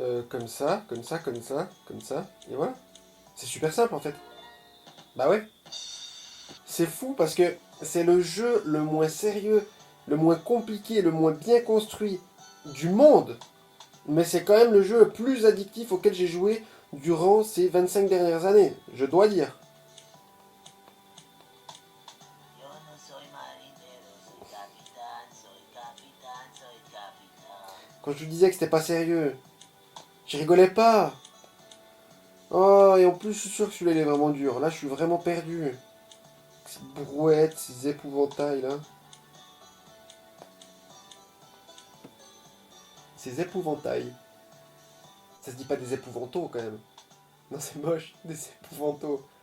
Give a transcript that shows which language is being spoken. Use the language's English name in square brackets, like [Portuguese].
[French] Comme ça, comme ça, comme ça, comme ça. Et voilà. C'est super simple, en fait. Bah ouais. C'est fou parce que c'est le jeu le moins sérieux, le moins compliqué, le moins bien construit du monde. Mais c'est quand même le jeu le plus addictif auquel j'ai joué durant ces 25 dernières années. Je dois dire. [Spanish] Yo no soy marinero, soy capitán, soy capitán, soy capitán. [French] Quand je vous disais que c'était pas sérieux, je rigolais pas. Oh, et en plus, je suis sûr que celui-là, il est vraiment dur. Là, je suis vraiment perdu. Ces brouettes, ces épouvantails, là. Ces épouvantails. Ça se dit pas des épouvantails, quand même. Non, c'est moche. Des épouvantails.